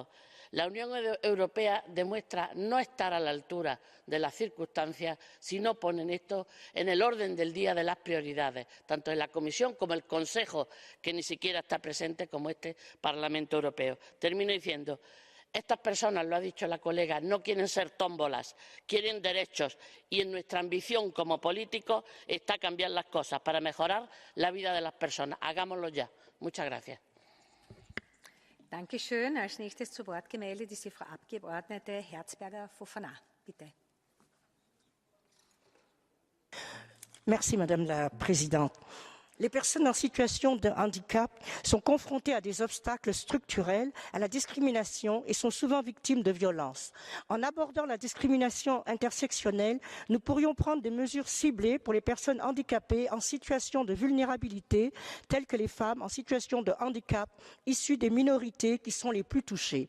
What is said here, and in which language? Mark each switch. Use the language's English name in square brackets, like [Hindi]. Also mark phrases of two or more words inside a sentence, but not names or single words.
[Spanish] La Unión Europea demuestra no estar a la altura de las circunstancias si no ponen esto en el orden del día de las prioridades, tanto en la Comisión como en el Consejo, que ni siquiera está presente, como este Parlamento Europeo. Termino diciendo, estas personas, lo ha dicho la colega, no quieren ser tómbolas, quieren derechos, y en nuestra ambición como políticos está cambiar las cosas para mejorar la vida de las personas. Hagámoslo ya. Muchas gracias. [German] Dankeschön. Als nächstes zu Wort gemeldet ist die Frau Abgeordnete Herzberger-Fofana. Bitte. [French] Merci, Madame la Présidente. Les personnes en situation de handicap sont confrontées à des obstacles structurels, à la discrimination et sont souvent victimes de violences. En abordant la discrimination intersectionnelle, nous pourrions prendre des mesures ciblées pour les personnes handicapées en situation de vulnérabilité, telles que les femmes en situation de handicap issues des minorités qui sont les plus touchées.